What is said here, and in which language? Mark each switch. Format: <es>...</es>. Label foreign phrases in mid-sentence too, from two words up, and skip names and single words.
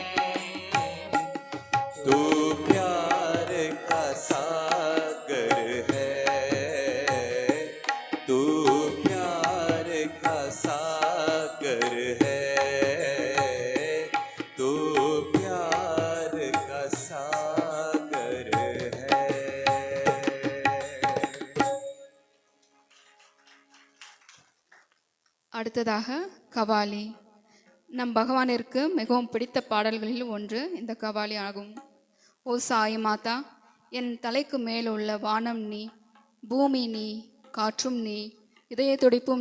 <hi>तू प्यार का सागर है, तू प्यार का सागर है, तू प्यार का सागर है।</hi> <ta>அடுத்ததாக கவாலி. நம் பகவானிற்கு மிகவும் பிடித்த பாடல்களில் ஒன்று இந்த கவாலி ஆகும். ஓ சாய் மாதா, என் தலைக்கு மேலுள்ள வானம் நீ, பூமி நீ, காற்றும் நீ, இதய துடிப்பும்</ta>